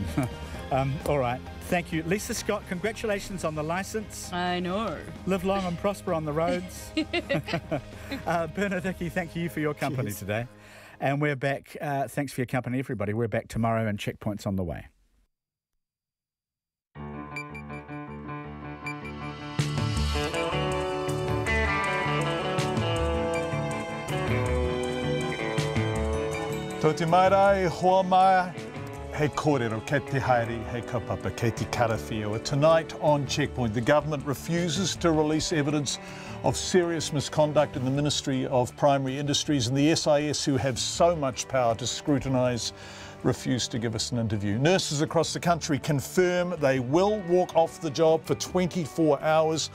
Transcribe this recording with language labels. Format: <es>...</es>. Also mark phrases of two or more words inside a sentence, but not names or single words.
<en>All right, thank you. Lisa Scott, congratulations on the licence. I know. Live long and prosper on the roads. Bernard Hickey, thank you for your company today. And we're back. Thanks for your company, everybody. We're back tomorrow and Checkpoint's on the way.</en> <mi>Tō te mairai, hoa mai, hei kōrero, kei te haere, hei kaupapa, kei te karawhiua.</mi> <en>Tonight on Checkpoint, the government refuses to release evidence of serious misconduct in the Ministry of Primary Industries, and the SIS, who have so much power to scrutinise, refused to give us an interview. Nurses across the country confirm they will walk off the job for 24 hours.</en>